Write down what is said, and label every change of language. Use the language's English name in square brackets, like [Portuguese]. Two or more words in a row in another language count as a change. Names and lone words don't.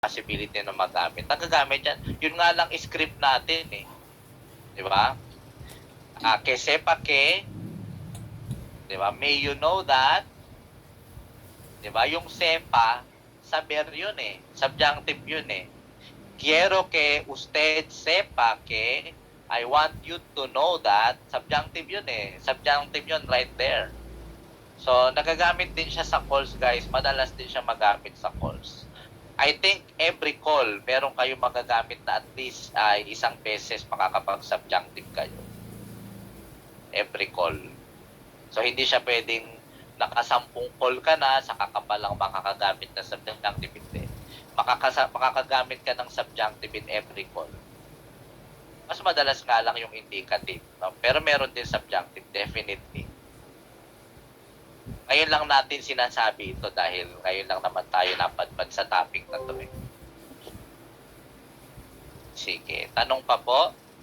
[Filipino] possibility na magamit. Nagagamit yan. Yun nga lang script natin eh. Di ba? [Spanish] Que sepa que, [Filipino] di ba? [English] May you know that, [Filipino] di ba? Yung sepa, saber yun eh. Subjunctive yun eh. [Spanish] Quiero que usted sepa que, [English] I want you to know that, subjunctive [Filipino] yun eh. [English] Subjunctive yun right there. So, [Filipino] nagagamit din siya sa calls, guys. Madalas din siya magamit sa calls. [English] I think every call, [Filipino] meron kayo magagamit na [English] at least [Filipino] isang beses makakapag-subjunctive kayo. [English] Every call. [Filipino] So, hindi siya pwedeng nakasampung call ka na, saka ka pa lang makakagamit na subjunctive. Hindi. Makakagamit ka ng subjunctive [English] in every call. [Filipino] Mas madalas nga lang yung indicative. No? Pero meron din subjunctive, definitely. Ngayon lang natin sinasabi ito dahil ngayon lang naman tayo napadpad sa topic na to eh. Sige, tanong pa po?